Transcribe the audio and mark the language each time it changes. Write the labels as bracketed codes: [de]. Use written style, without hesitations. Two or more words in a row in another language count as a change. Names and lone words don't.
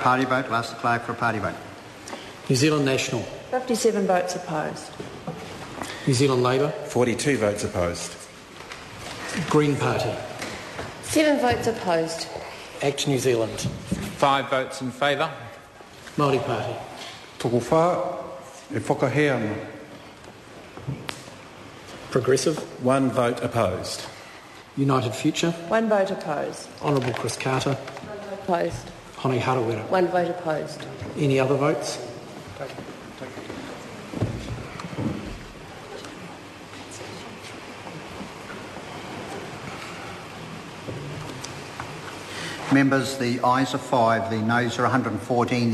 [en] Party vote. I'll ask the clerk for a party vote. New Zealand National. 57 votes opposed. New Zealand Labour. 42 votes opposed. Green Party. 7 votes opposed. ACT New Zealand. 5 votes in favour. Māori Party. [mi] Toko whā e whakahea ana. [en] Progressive. 1 vote opposed. United Future. 1 vote opposed. Honourable Chris Carter. Opposed. Hone Harawira. 1 vote opposed. Any other votes? Members, the ayes are 5, the noes are 114.